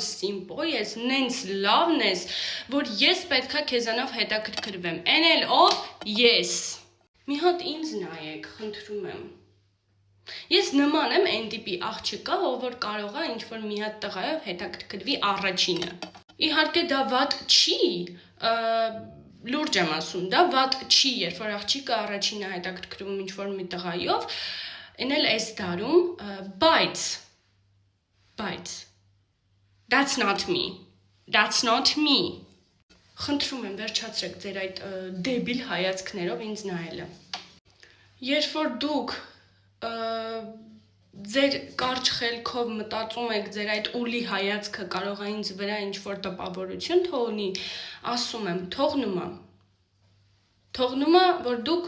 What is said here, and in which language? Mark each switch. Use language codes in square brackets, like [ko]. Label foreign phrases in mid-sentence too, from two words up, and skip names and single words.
[hy] սիմպո ես, նենց լավն ես, որ ես պետքա քեզանով հետաքրքրվեմ։ Էն էլ ով ես։ Մի հատ ինձ նայեք, խնդրում եմ։ Ես նման եմ այն տիպի աղջիկա, ով որ կարող է ինչ-որ մի հատ տղայով հետաքրքրվի առաջինը։ Իհարկե դա վատ չի, լուրջ եմ ասում, դա վատ չի, երբ որ աղջիկը առաջինը հետաքրքրվում ինչ-որ մի տղայով, այն էլ այս դարում, բայց [en] that's not me։ [hy] Խնդրում եմ, վերջացրեք ձեր այդ դեբիլ հայացքներով ինձ նայելը։ Երբ որ դուք ձեր կարճ խելքով մտածում եք, ձեր այդ ուլի հայացքը կարող է ինձ վրա ինչ-որ տպավորություն թողնի, ասում եմ, թողնում է, որ դուք